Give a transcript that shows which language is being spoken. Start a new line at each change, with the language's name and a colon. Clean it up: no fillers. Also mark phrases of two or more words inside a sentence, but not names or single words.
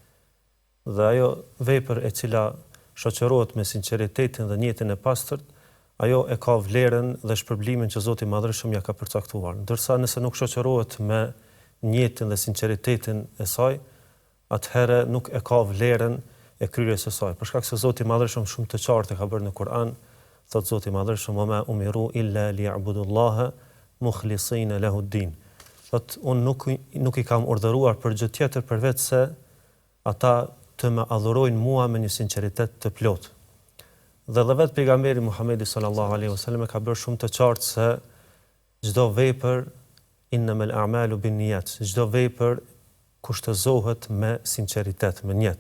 Albanian: Dhe ajo vepër e cila shoqërohet me sinqeritetin dhe niyetin e pastërt, ajo e ka vlerën dhe shpërblimin që Zoti i Madhreshëm ja ka përcaktuar. Ndërsa nëse nuk shoqërohet me niyetin dhe sinqeritetin e saj, atëherë nuk e ka vlerën e kryerjes së saj. Për shkak se Zoti i Madhreshëm shumë të qartë e ka bërë në Kur'an, thot Zoti i Madhreshëm:
Arabic: "وما أمروا إلا ليعبدوا الله مخلصين له الدين."
Albanian: Thot unë nuk i kam urdhëruar për gjë tjetër përveç se ata të më adhurojnë mua me një sinqeritet të plotë. Dhe vetë pejgamberi Muhamedi
Arabic: صلى الله عليه وسلم
Albanian: ka bërë shumë të qartë se çdo vepër
Arabic: إنما الأعمال بالنيات,
Albanian: çdo vepër kushtëzohet me sinqeritet, me niyet.